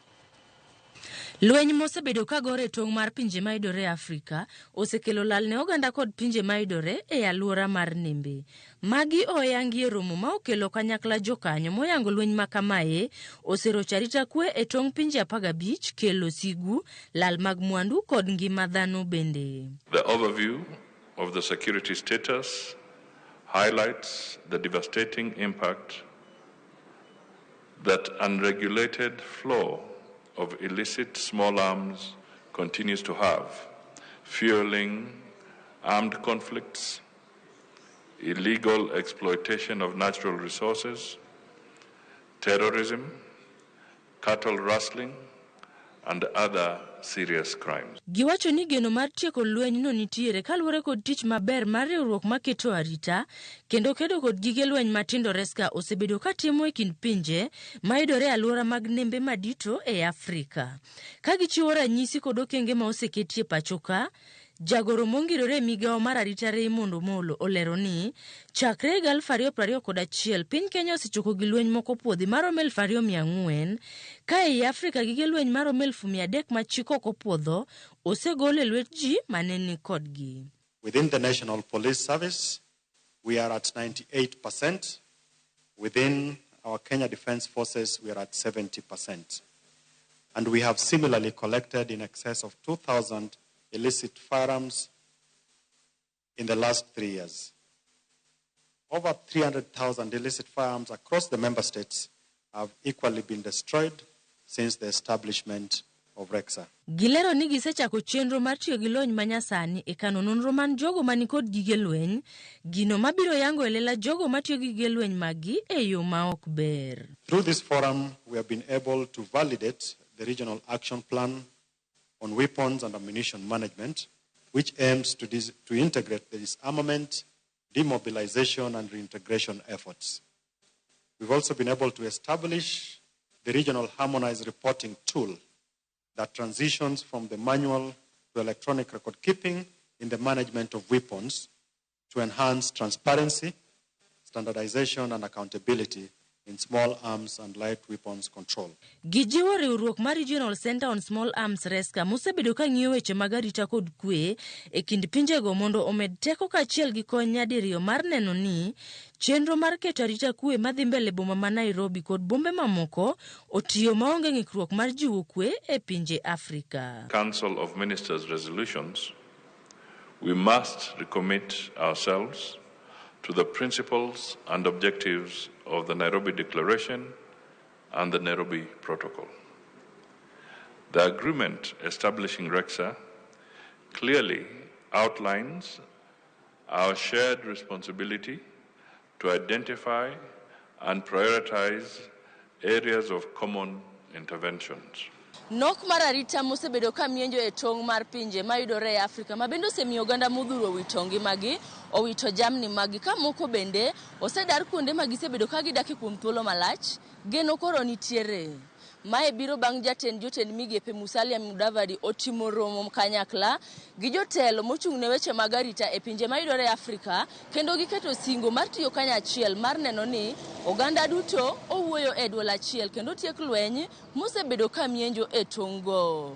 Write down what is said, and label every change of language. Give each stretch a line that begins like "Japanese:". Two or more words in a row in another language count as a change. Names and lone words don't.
Luo (Kenya and Tanzania): Lweny mosebedo ka gore tong' mar pinje maidore Afrika osekelo lal ne oganda kod pinje maidore e aluora mar nembe. Magi oyangi e romo ma okelo kanyakla jokanyo moyango lweny ma kamae oserocho arita kwe e tong' pinje 15, kelo sigu, lal mag mwandu kod ngima dhano bende.
English: The overview of the security status highlights the devastating impact that unregulated flow of illicit small arms continues to have, fueling armed conflicts, illegal exploitation of natural resources, terrorism, cattle rustling, and other serious crimes.
Luo (Kenya and Tanzania): Giwacho ni geno mar tieko lweny no nitiere kaluwore kod tich maber mar riwruok maketo arita kendo kedo kod gige lweny matindo reska osebedo katimo e kind pinje maidore aluora mag nembe madito e Afrika. Ka gichiwo ranyisi kod okenge ma oseketie pachoka, jagoro mongirore migao mar arita Raymond Omolo olero ni chakre 2021 Piny Kenya osechoko gi lweny moko puodhi maromo 2,400 ka e Afrika gige lweny maromo 300 ma chiko kopuodho osegol e lwet ji maneni kodgi.
English: Within the National Police Service, we are at 98%. Within our Kenya Defence Forces, we are at 70%. And we have similarly collected in excess of 2,000 illicit firearms in the last 3 years. Over 300,000 illicit firearms across the member states have equally been destroyed since the establishment of REXA.
Luo (Kenya and Tanzania): Gilero ni gisechako chenro mar tiyo gi lony manyasani e kano nonro man jogo mani kod gige lweny, gino mabiro yango elela jogo matiyo gi gige lweny magi e yo ma ok ber.
English: Through this forum, we have been able to validate the Regional Action Plan on Weapons and Ammunition Management, which aims to integrate the disarmament, demobilization, and reintegration efforts. We've also been able to establish the Regional Harmonized Reporting Tool that transitions from the manual to electronic record keeping in the management of weapons to enhance transparency, standardization, and accountability in small arms and light weapons control.
Luo (Kenya and Tanzania): Gijiwo riwruok mar Regional Center on Small Arms Reska mosebedo ka ng'iyo weche mag arita kod kwe e kind pinjego mondo omed teko kaachiel gi kony nyadiriyo mar neno ni chenro mar keto arita kwe madhi mbele boma ma Nairobi kod bombe mamoko otiyo maonge ng'ikruok mar jiwo kwe e pinje Afrika.
English: Council of Ministers resolutions, we must recommit ourselves to the principles and objectives of the Nairobi Declaration and the Nairobi Protocol. The agreement establishing REXA clearly outlines our shared responsibility to identify and prioritize areas of common interventions.
Luo (Kenya and Tanzania): Nok mar arita mosebedo ka mienjo e tong' mar pinje maidore e Afrika mabendo osemiyo oganda modhuro wito ngimagi, owito jamni magi ka moko bende osedar kuonde magisebedo ka gidake kuom thuolo malach, geno koro nitiere. Mae biro bang' jotend migepe Musalia Mudavadi otimo romo kanyakla gi jotelo mochung'ne weche mag arita e pinje maidore e Afrika kendo giketo singo mar tiyo kanyachiel mar neno ni oganda duto owuoyo e dwol achiel kendo tiek lweny mosebedo ka mienjo e tong'go.